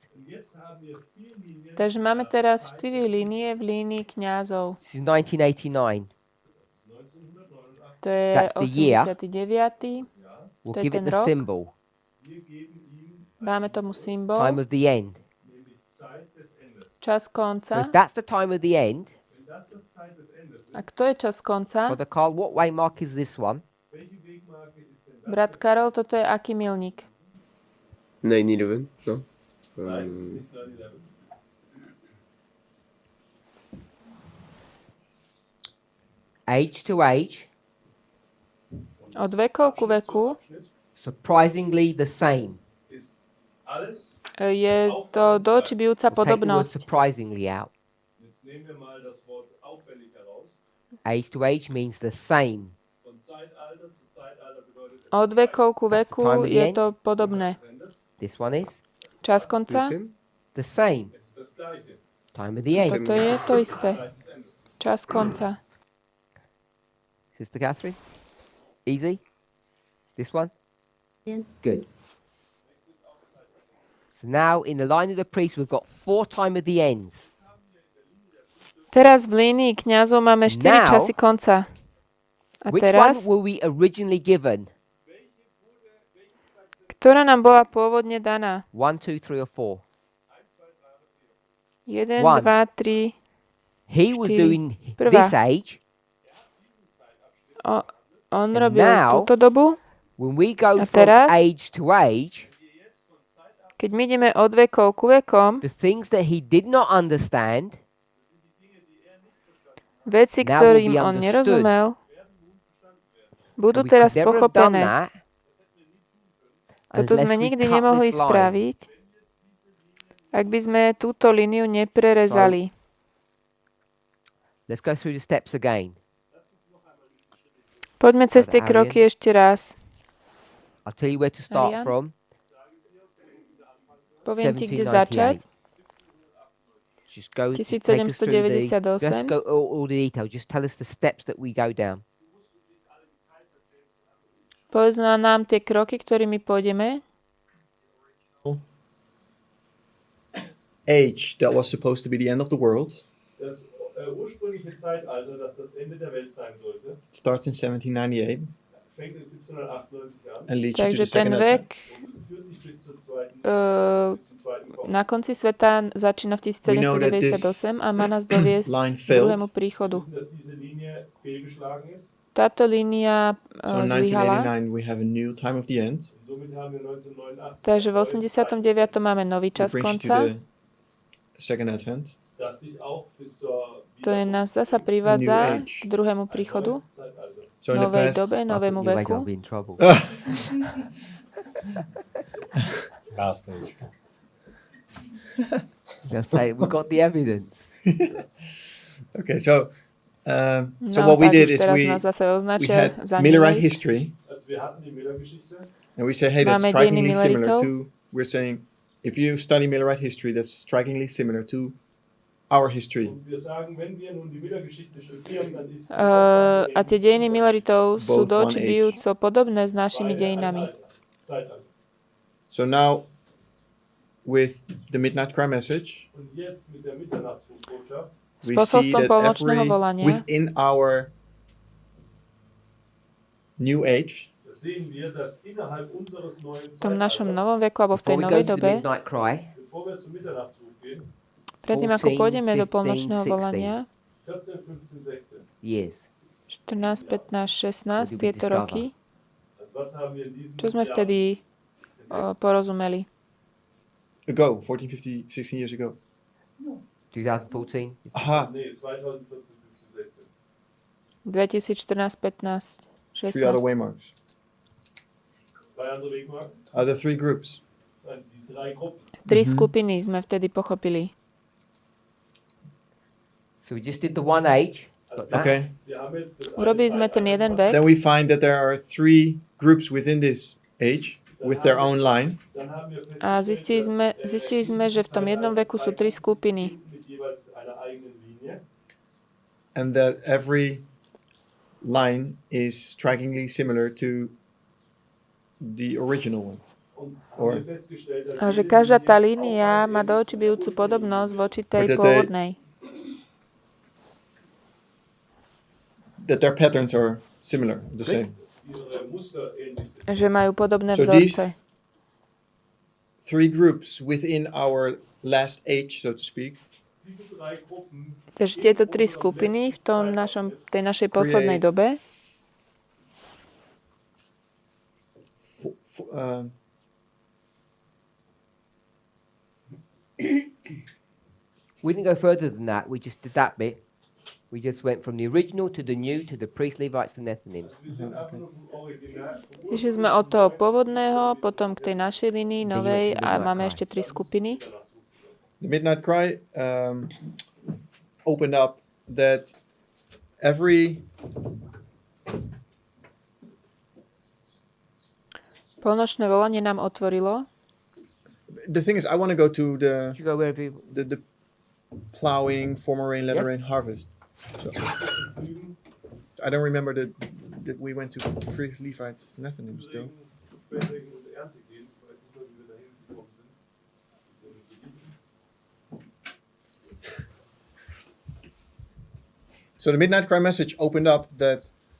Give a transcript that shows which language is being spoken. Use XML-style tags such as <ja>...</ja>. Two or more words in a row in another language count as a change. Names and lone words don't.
<sk>Takže máme teraz 4 línie v línii kňazov.</sk> <en>This is 1989.</en> <sk>To je</sk> <en>That's the year. 89. We'll</en> <sk>To je</sk> <en>give it</en> <sk>ten</sk> <en>the</en> <sk>rok.</sk> <en>symbol.</en> <sk>Dáme tomu symbol.</sk> <en>Time of the end.</en> <sk>Čas</sk> <en>So</en> <sk>konca.</sk> <en>if that's the time of the end,</en> <sk>A kto je čas konca?</sk> <en>Brother Carl, what waymark is this one?</en> <sk>Brat Karol, toto je aký milník?</sk> <en>9/11, no? Age to age,</en> <sk>Od vekov ku veku</sk> <en>surprisingly the same.</en> <sk>je to do očí bijúca</sk> <en>We'll take the word</en> <sk>podobnosť.</sk> <en>surprisingly out. Age to age means the same.</en> <sk>Od vekov ku veku</sk> <en>Time of the</en> <sk>je</sk> <en>end.</en> <sk>to podobné.</sk> <en>This one is</en> <sk>Čas konca?</sk> <de>Bisschen?</de> <en>the same. Time of the end.</en> <sk>Toto je to isté. Čas konca.</sk> <en>Sister Catherine? Easy? This one? Yeah. Good. So now in the line of the priest we've got 4 time of the ends.</en> <sk>Teraz v línii kňazov máme 4</sk> <en>Now-</en> <sk>časy konca. A</sk> <en>Which one</en> <sk>teraz,</sk> <en>were we originally given?</en> <sk>ktorá nám bola pôvodne daná?</sk> <en>1, 2, 3 or 4? 1, One. 2, 3. He was 4. doing</en> <sk>Prvá.</sk> <en>this age.</en> <sk>On</sk> <en>And</en> <sk>robil</sk> <en>now-</en> <sk>túto dobu.</sk> <en>When we go</en> <sk>A</sk> <en>from</en> <sk>teraz?</sk> <en>age to age,</en> <sk>Keď my ideme od vekov ku vekom,</sk> <en>the things that he did not understand</en> <sk>veci,</sk> <en>now will</en> <sk>ktorým</sk> <en>be</en> <sk>on</sk> <en>understood.</en> <sk>nerozumel, budú</sk> <en>we</en> <sk>teraz</sk> <en>could never have done</en> <sk>pochopené.</sk> <en>that</en> <sk>Toto</sk> <en>unless</en> <sk>sme</sk> <en>we</en> <sk>nikdy</sk> <en>cut</en> <sk>nemohli</sk> <en>this line.</en> <sk>spraviť, ak by sme túto líniu neprerezali.</sk> <en>Let's go through the steps again.</en> <sk>Poďme cez tie</sk> <en>Brother</en> <sk>kroky ešte raz.</sk> <en>I'll tell you where to start Arian? from.</en> <sk>Poviem ti, kde začať. 1798.</sk> <en>Just go, just take us through the, 1798. just go all the details. Just tell us the steps that we go down.</en> <sk>Povedz nám tie kroky, ktorými pôjdeme.</sk> <en>Age that was supposed to be the end of the world</en> <de>Das ursprüngliche Zeitalter, das das Ende der Welt sein sollte,</de> <en>starts in 1798</en> <de>fängt in 1798 an</de> <en>and leads you to</en> <sk>Takže</sk> <en>the</en> <sk>ten</sk> <en>second</en> <sk>vek</sk> <de>und führt dich bis zur zweiten, zum zweiten Kommen.</de> <sk>na konci sveta začína v 1798 a má nás doviesť</sk> <en>line</en> <sk>k</sk> <en>failed.</en> <sk>druhému príchodu.</sk> <de>Wissen, dass diese Linie fehlgeschlagen ist.</de> <sk>Táto línia</sk> <en>So in</en> <sk>zlyhala,</sk> <en>1989 we have a new time of the end.</en> <de>Und somit haben wir 1989</de> <sk>takže v 89. máme nový čas</sk> <en>Which brings you to</en> <sk>konca.</sk> <en>the second advent.</en> <de>das dich auch bis zur</de> <sk>To je nás zasa privádza</sk> <en>New age.</en> <sk>k druhému príchodu,</sk> <de>Zeitalter.</de> <en>So in the</en> <sk>novej</sk> <en>past,</en> <sk>dobe, novému</sk> <en>You</en> <sk>veku.</sk> <en>I'll be in trouble. Last age. Just say we got the evidence. okay, so so No, what we</en> <sk>tak</sk> <en>did</en> <sk>už</sk> <en>is</en> <sk>teraz</sk> <en>we</en> <sk>nás zase</sk> <en>we</en> <sk>označia</sk> <en>had</en> <sk>za</sk> <en>Millerite</en> <sk>Millerite.</sk> <en>history,</en> <de>Also wir hatten die Miller-Geschichte.</de> <en>and we say, hey, that's</en> <sk>Máme</sk> <en>strikingly</en> <sk>dejiny</sk> <en>similar</en> <sk>Milleritov.</sk> <en>to. We're saying, if you study Millerite history, that's strikingly similar to our history.</en> <de>Und wir sagen, wenn wir nun die Miller-Geschichte studieren, dann ist sie</de> <sk>A tie dejiny Milleritov sú</sk> <en>Both</en> <sk>do</sk> <en>one</en> <sk>očí</sk> <en>age.</en> <sk>bijúco podobné s našimi dejinami.</sk> <de>Zeitalter.</de> <en>So now, with the Midnight Cry message,</en> <de>Und jetzt mit der Mitternachtsbotschaft</de> <sk>S</sk> <en>we see</en> <sk>posolstvom</sk> <en>that</en> <sk>polnočného</sk> <en>every</en> <sk>volania</sk> <en>within our new age,</en> <sk>v tom našom novom veku alebo v tej</sk> <en>Before we go</en> <sk>novej</sk> <en>to the</en> <sk>dobe,</sk> <en>midnight cry,</en> <sk>predtým ako 14, pôjdeme do 15, polnočného 16. volania,</sk> <en>years. 14, 15, 16, What did we</en> <sk>tieto</sk> <en>discover?</en> <sk>roky, čo sme vtedy porozumeli?</sk> <en>Ago, 14, 15, 16 years ago. 2014. Aha, 2014, 15, 3 other 16. waymarks. The 3 groups.</en> <sk>Tri skupiny sme vtedy pochopili.</sk> <en>So we just did the one age. Got that? Okay.</en> <sk>Urobili sme ten jeden vek,</sk> <en>Then we find that there are 3 groups within this age with their own line.</en> <sk>a zistili sme, že v tom jednom veku sú 3 skupiny</sk> <en>And that every line is strikingly similar to the original one. Or</en> <sk>a že každá tá línia má do očí bijúcu podobnosť voči tej pôvodnej.</sk> <en>that their patterns are similar, the same.</en> <sk>Že majú podobné</sk> <en>So</en> <sk>vzorce.</sk> <en>3 groups within our last age, so to speak,</en> <sk>Takže tieto 3 skupiny v tej našej poslednej dobe</sk> <en>we didn't go further than that. We just did that bit. We just went from the original to the new to the priests, Levites, and Nethinims.</en> <sk>Išli sme od toho pôvodného, potom k tej našej línii, novej a máme ešte 3 skupiny.</sk> <en>The Midnight Cry opened up that every</en> <sk>Polnočné volanie nám otvorilo.</sk> <en>the thing is, I want to go to Did you go wherever you... the plowing, former rain, latter rain, harvest. So, I don't remember that we went to priests, Levites, Nethinims though. So the Midnight Cry message opened up that.</en>